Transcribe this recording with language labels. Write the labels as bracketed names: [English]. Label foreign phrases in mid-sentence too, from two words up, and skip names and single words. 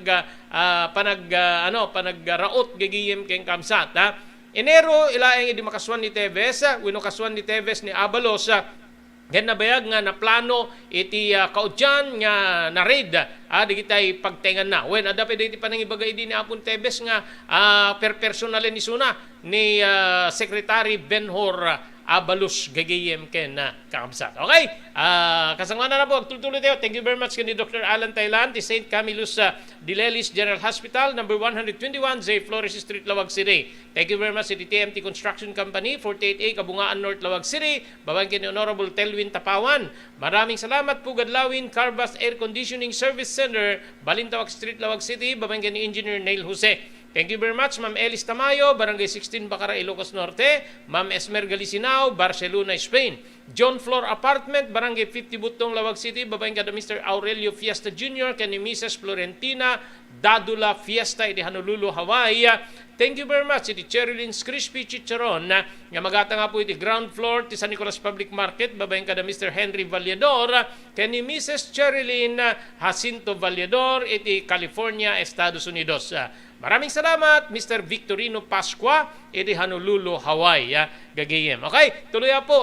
[Iloko] panagraot gigiyem ken kamsat Enero ilaeng idi makaswan ni Tebes wenno kaswan ni Tebes ni Abalos ken nabayag nga naplano iti kaudyan nga na-raid digitay pagtengan na. Wen adda pwede iti panangibagay din ni Apon Tebes nga personalen ni suna ni Secretary Benhur Abalos gagayem ken kakamsat. Okay? Kasangwanan na po. [Filipino] Tuloy tayo. [English] Thank you very much kani Dr. [Iloko] Alan Thailand, ti St. [English] Camillus Dilelis General Hospital, number 121, J. Flores Street, Lawag City. Thank you very much to the TMT Construction Company, 48A, Kabungaan North, Lawag City. [Iloko] Babang kini Honorable Telwin Tapawan. [Filipino] Maraming salamat po [Iloko] Gadlawin Carbas Air Conditioning Service Center, Balintawak Street, Lawag City. Babang kini Engineer Neil Jose. [English] Thank you very much, Ma'am Elis Tamayo, Barangay 16, Bacara, Ilocos Norte. Ma'am Esmer Galicinao, Barcelona, Spain. John Floor Apartment, Barangay 50, Butong, Lawag City. Babaeng kada Mr. [Iloko] Aurelio Fiesta Jr., kani Mrs. Florentina Dadula Fiesta, iti Honolulu, Hawaii. [English] Thank you very much, [Iloko] iti Cherylin's Crispy Chicharon, nga magata nga po iti ground floor, ti San Nicolas Public Market. Babaeng kada Mr. Henry Vallador, kani Mrs. Cherilyn Jacinto Vallador, iti California, Estados Unidos. [Filipino] Maraming salamat, Mr. [Iloko] Victorino Pasqua, iti Honolulu, Hawaii. Gagayem. Okay, [Filipino] tuloy po.